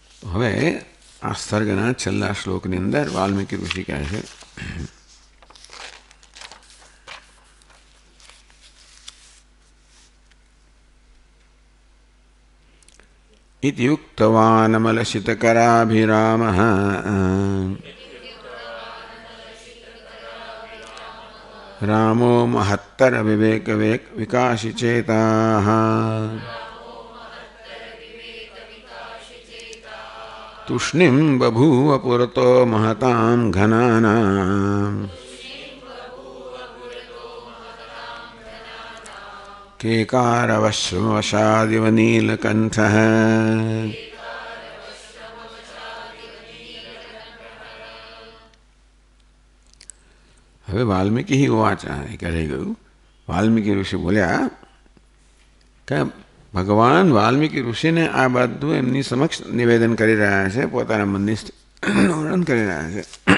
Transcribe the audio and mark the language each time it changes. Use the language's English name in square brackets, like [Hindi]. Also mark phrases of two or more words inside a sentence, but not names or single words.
[Gujarati] હવે આ સર્ગના છેલ્લા શ્લોકની અંદર વાલ્મીકી ઋષિ કહે છે इत्युक्तवानमलशितकराभिरामः [Sanskrit] रामो महत्तरविवेकविकासिचेताः तूष्णीं बभूव पुरतो महतां घनानाम् केकारवश्रमवशादिव नीलकण्ठः। [Gujarati] હવે વાલ્મીકી વાચા કહી ગયું. વાલ્મીકી ઋષિ બોલ્યા કે ભગવાન વાલ્મીકી ઋષિને આ બધું એમની સમક્ષ નિવેદન કરી રહ્યા છે, પોતાના મનની વર્ણન કરી રહ્યા છે.